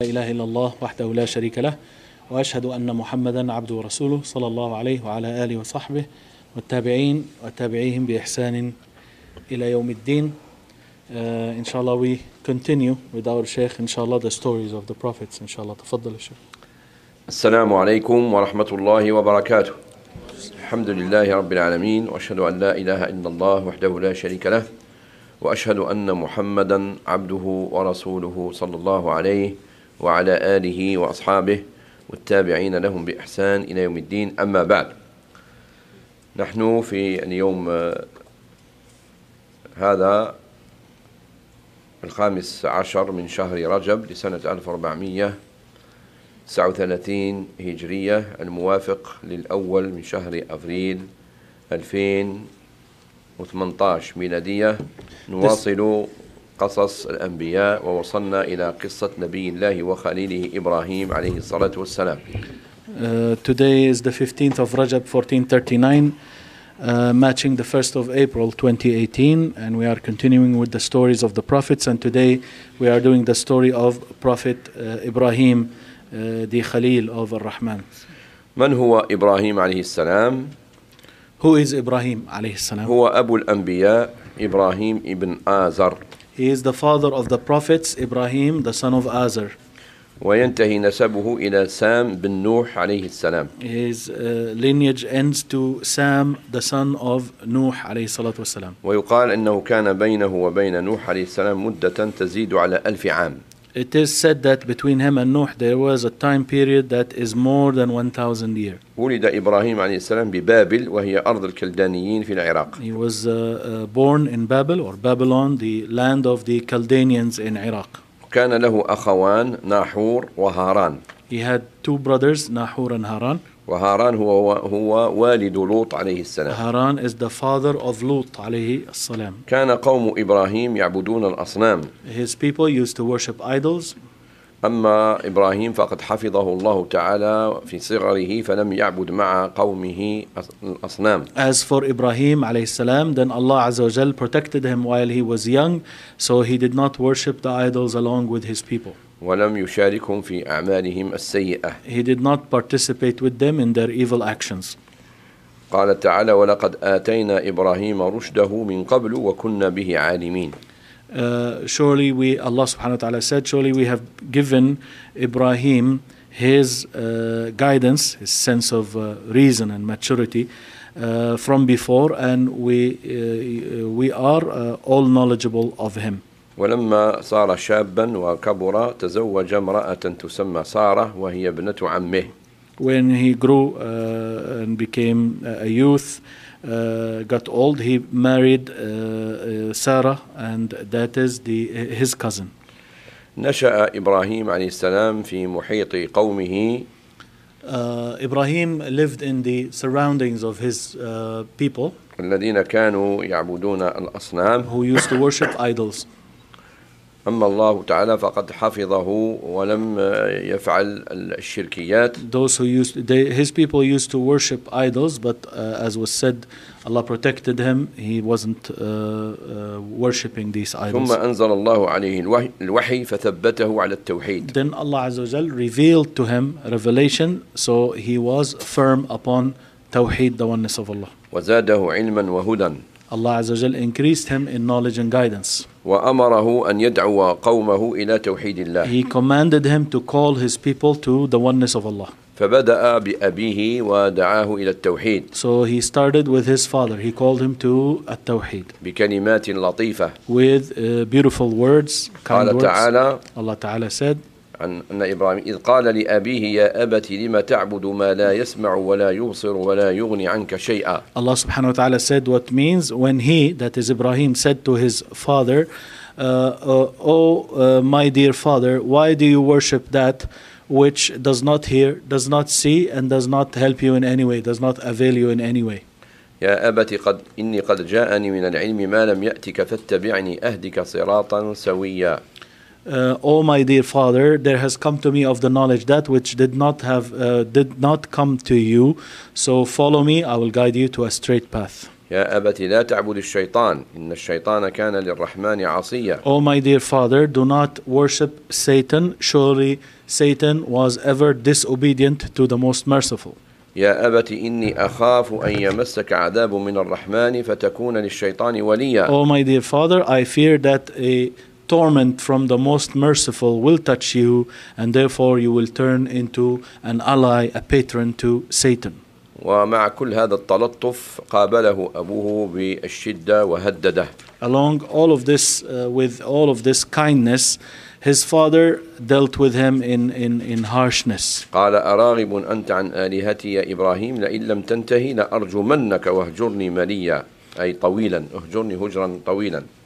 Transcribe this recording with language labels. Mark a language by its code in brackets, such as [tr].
[ar] لا إله إلا الله وحده لا شريك له، وأشهد أن محمدا عبده ورسوله، صلى الله عليه وعلى آله وصحبه والتابعين وتابعيهم بإحسان إلى يوم الدين. إن شاء الله [en] we continue with our Sheikh إن شاء الله the stories of the prophets إن شاء الله. [ar] تفضل الشيخ. السلام عليكم ورحمة الله وبركاته. الحمد لله رب العالمين، وأشهد أن لا إله إلا الله وحده لا شريك له، وأشهد أن محمدا عبده ورسوله صلى الله عليه وعلى آله وأصحابه والتابعين لهم بإحسان إلى يوم الدين. أما بعد، نحن في اليوم هذا الخامس عشر من شهر رجب لسنة 1439 هجرية، الموافق للأول من شهر أبريل 2018 ميلادية، نواصل قصص الأنبياء ووصلنا إلى قصة نبي الله وخليله إبراهيم عليه الصلاة والسلام. [en] Today is the 15th of Rajab 1439, matching the 1st of April 2018, and we are continuing with the stories of the prophets. And today we are doing the story of Prophet Ibrahim, the Khalil of Ar-Rahman. [ar] من هو إبراهيم عليه السلام؟ [en] Who is Ibrahim [ar] عليه السلام؟ هو أبو الأنبياء إبراهيم ابن آزر. [en] He is the father of the prophets, Ibrahim, the son of Azar. [ar] وينتهي نسبه إلى سام بن نوح عليه السلام. [en] His lineage ends to Sam, the son of Nuh [ar] عليه الصلاة والسلام. ويقال أنه كان بينه وبين نوح عليه السلام مدة تزيد على 1000 عام. [en] It is said that between him and Nuh there was a time period that is more than 1,000 years. [ar] ولد إبراهيم عليه السلام ببابل وهي أرض الكلدانيين في العراق. [en] He was born in Babel or Babylon, the land of the Chaldeans in Iraq. [ar] كان له أخوان ناحور وهاران. [en] He had two brothers, Nahur and Haran. [ar] وهاران هو والد لوط عليه السلام. [en] Haran is the father of Lot [ar] عليه السلام. كان قوم إبراهيم يعبدون الأصنام. [en] His people used to worship idols. [ar] أما إبراهيم فقد حفظه الله تعالى في صغره فلم يعبد مع قومه الأصنام. [en] As for Ibrahim [ar] عليه السلام, [en] then Allah [ar] عز وجل [en] protected him while he was young, so he did not worship the idols along with his people. [ar] ولم يشاركهم في أعمالهم السيئة. [en] He did not participate with them in their evil actions. [ar] قال تعالى ولقد آتينا إبراهيم رشده من قبل وكنا به عالمين. [en] Surely we, Allah [ar] سبحانه وتعالى [en] said, surely we have given Ibrahim his guidance, his sense of reason and maturity from before, and we are all knowledgeable of him. [ar] ولما صار شابا وكبر تزوج امرأة تسمى سارة وهي ابنة عمه. [en] When he grew and became a youth, got old, he married Sarah, and that is his cousin. [ar] نشأ إبراهيم عليه السلام في محيط قومه. [en] Ibrahim lived in the surroundings of his people. [ar] الذين كانوا يعبدون الأصنام. [en] Who used to worship idols. [ar] أما الله تعالى فقد حفظه ولم يفعل الشركيات. [en] Those who used they, his people used to worship idols, but as was said, Allah protected him. He wasn't worshiping these idols. [ar] ثم أنزل الله عليه الوحي فثبته على التوحيد. [en] Then Allah [ar] عز وجل [en] revealed to him revelation, so he was firm upon توحيد, the oneness of Allah. [ar] وزاده علما وهدى. [en] Allah [ar] عز وجل [en] increased him in knowledge and guidance. [ar] وأمره أن يدعو قومه إلى توحيد الله. [en] He commanded him to call his people to the oneness of Allah. [ar] فبدأ بأبيه ودعاه إلى التوحيد. [en] So he started with his father. He called him to التوحيد. [ar] بكلمات لطيفة. [en] With beautiful words. [ar] قال تعالى. [en] Allah تعالى said. [ar] أن إبراهيم إذ قال لأبيه يا أبتي لما تعبد ما لا يسمع ولا يبصر ولا يغني عنك شيئا. الله سبحانه وتعالى [en] said what means when he, that is Ibrahim, said to his father, my dear father, why do you worship that which does not hear, does not see, and does not help you in any way, does not avail you in any way. [ar] يا أبتي قد إني قد جاءني من العلم ما لم يأتك فاتبعني أهدك صراطا سويا. [en] Oh my dear father, there has come to me of the knowledge that which did not come to you. So follow me, I will guide you to a straight path. [ar] يا أبت لا تعبد الشيطان إن الشيطان كان للرحمن عصيا. [en] Oh my dear father, do not worship Satan. Surely Satan was ever disobedient to the most merciful. [ar] يا أبت إني أخاف أن يمسك عذاب من الرحمن فتكون للشيطان وليا. [en] Oh my dear father, I fear that a torment from the most merciful will touch you and therefore you will turn into an ally, a patron to Satan. [ar] ومع كل هذا التلطف قابله أبوه بالشدة وهدده. [en] Along all of this, with all of this kindness, his father dealt with him in harshness. [ar] قال أراغب أنت عن آلهتي يا إبراهيم لئن لم تنتهي لأرجمنك واهجرني مليا أي طويلا اهجرني هجرا طويلا.